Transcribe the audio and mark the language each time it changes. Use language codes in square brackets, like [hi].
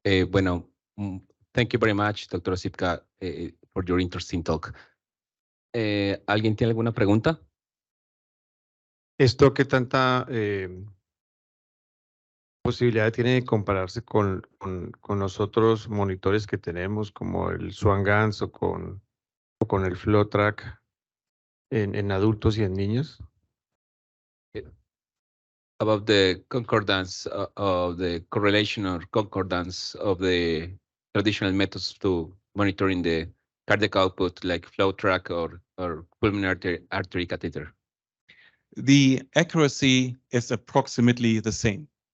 [en] Bueno, thank you very much, Dr. Osipka, for your interesting talk. [es] ¿Alguien tiene alguna pregunta? ¿Esto qué tanta posibilidad tiene de compararse con los otros monitores que tenemos, como el Swan-Ganz o con el FlowTrack en adultos y en niños? [en] About the concordance of the correlation or concordance of the traditional methods to monitoring the cardiac output, like FlowTrack or pulmonary artery catheter. The accuracy is approximately the same.